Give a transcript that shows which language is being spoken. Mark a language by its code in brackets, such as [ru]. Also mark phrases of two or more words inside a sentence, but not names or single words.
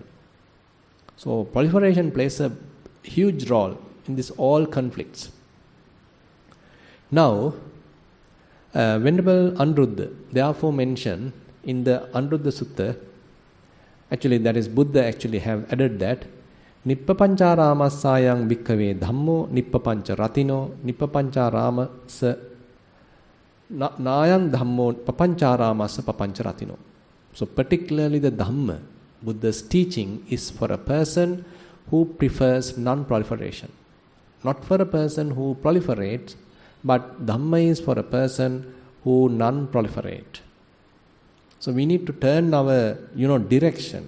[en] So, proliferation plays a huge role in this all conflicts. Now, Venerable Anuruddha therefore mentioned in the Anuruddha Sutta, actually that is Buddha actually have added that, [pi] Nippapancharamasayang bhikkave dhammo nippapancha ratino nippapancharamasa nayang dhammo papancharamasa papancha ratino. [en] So particularly the Dhamma, Buddha's teaching is for a person who prefers non-proliferation. Not for a person who proliferates, but Dhamma is for a person who non-proliferate. So we need to turn our, direction.